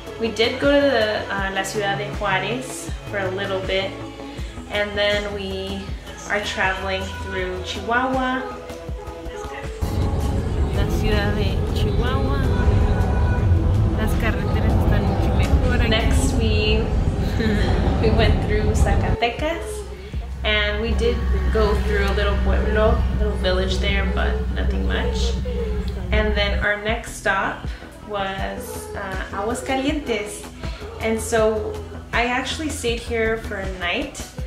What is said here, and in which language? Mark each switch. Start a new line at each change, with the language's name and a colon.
English: We did go to La Ciudad de Juarez for a little bit, and then we are traveling through Chihuahua.
Spanish: La Ciudad de Chihuahua. Las carreteras están mucho mejor.
English: Next we went through Zacatecas, and we did go through a little pueblo, a little village there, but nothing much. And then our next stop was Aguascalientes, and so I actually stayed here for a night.